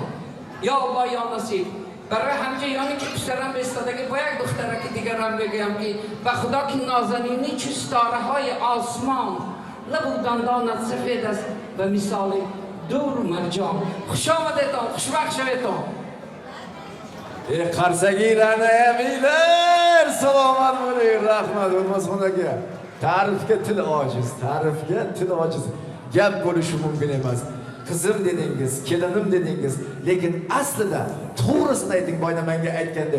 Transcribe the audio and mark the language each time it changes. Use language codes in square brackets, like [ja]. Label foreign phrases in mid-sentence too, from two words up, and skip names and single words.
[fa] یا الله یا نصیب. برای همچنانی که پسرم بستاده که با یک دختره که دیگرم بگم که به خدا که نازنینی چو ستاره های آسمان لبو دندانت سفید است و مثال دور مرجان. خوش آمدیتان، خوشبخت شویتان. [uz] Qarsagiylarni eminglar, salomat bo'ling, rahmat O'lmasxon aka. Ta'rifga til ojiz. Gap bo'lishi mumkin emas. Qizim dedingiz, kelinim dedingiz, lekin aslida to'g'risini ayting, boynamanga aytgandek.